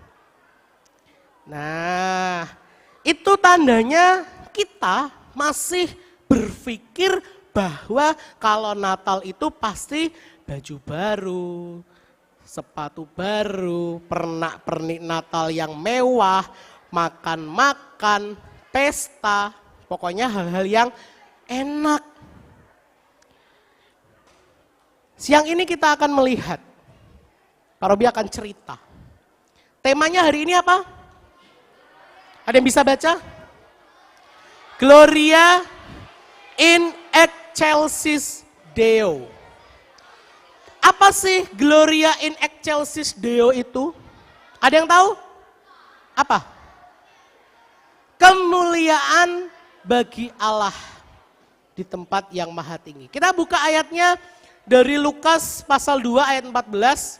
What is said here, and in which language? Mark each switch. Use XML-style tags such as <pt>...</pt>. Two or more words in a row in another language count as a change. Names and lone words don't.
<id>Nah, itu tandanya kita masih berpikir bahwa kalau Natal itu pasti baju baru, sepatu baru, pernak-pernik Natal yang mewah, makan-makan, pesta, pokoknya hal-hal yang enak. Siang ini kita akan melihat, Pak Robi akan cerita. Temanya hari ini apa? Ada yang bisa baca?</id> <la>Gloria in excelsis Deo.</la> <id>Apa sih</id> <la>Gloria in excelsis Deo</la> <id>itu? Ada yang tahu? Apa? Kemuliaan bagi Allah di tempat yang maha tinggi. Kita buka ayatnya dari Lukas pasal 2 ayat 14.</id>